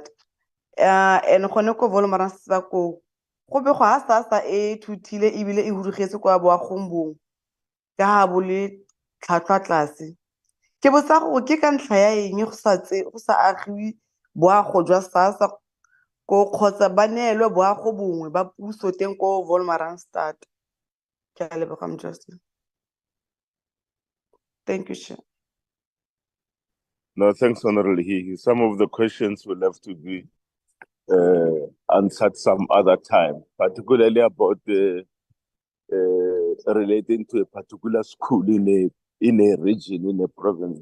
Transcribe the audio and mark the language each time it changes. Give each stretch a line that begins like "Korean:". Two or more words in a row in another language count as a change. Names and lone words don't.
Tswana: And gone ko Wolmaranstad ko go be go ha SASSA e thuthile ebile e hudugetse kwa boagong bongwe ka ha bo le tlhwatlhwa tlase. Ke botsa gore ke ka ntlha ya eng go sa agiwe boago jwa SASSA ko kgotsa ba neelwe boago bongwe ba puso teng ko Wolmaranstad. Ke a leboga Mojasi.
English: Thank you, Chair. No, thanks, Honorable Some of the questions will have to be answered some other time, particularly about relating to a particular school in a region, in a province.